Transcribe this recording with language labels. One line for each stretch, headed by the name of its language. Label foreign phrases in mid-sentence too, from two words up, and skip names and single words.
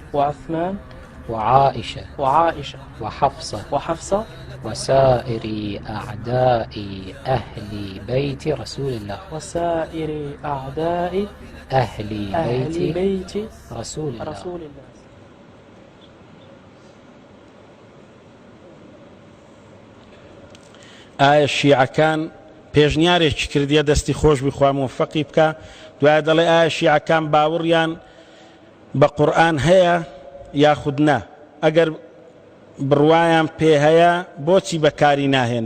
Arabic: وعثمان وعائشة وعائشة وحفصة وحفصة وسائر أعداء أهل بيت رسول الله وسائر أعداء أهل بيت بيت رسول الله. رسول الله.
Central Kurdish: ئایا شیعەکان پێشنیارێکی کردیە دەستی خۆش بخوا موفەقی بکە، دوای دەڵێ ئایا شیعەکان باوەڕیان بە قورئان هەیە یاخود نا، ئەگەر بڕوایان پێ هەیە بۆچی بەکاری ناهێنن؟